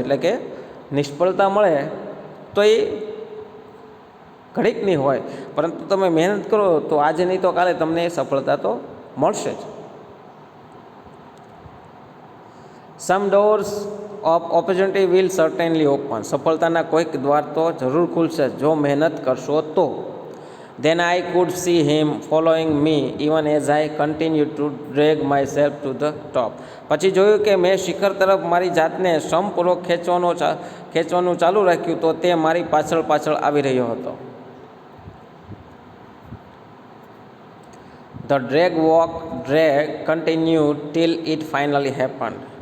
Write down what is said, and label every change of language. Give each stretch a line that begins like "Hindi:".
Gujarati: એટલે કે નિષ્ફળતા મળે તો એ ઘડીકની હોય, પરંતુ તમે મહેનત કરો તો આજે નહીં તો કાલે તમને એ સફળતા તો મળશે જ.
English: Some doors of opportunity will certainly open.
Gujarati: સફળતાના કોઈક દ્વાર તો જરૂર ખુલશે જો મહેનત કરશો તો.
English: Then I could see him following me even as I continued to drag myself to the top.
Gujarati: પછી જોયું કે મેં શિખર તરફ મારી જાતને શ્રમપૂર્વક ખેંચવાનું ચાલુ રાખ્યું તો તે મારી પાછળ આવી રહ્યો હતો.
English: The drag continued till it finally happened.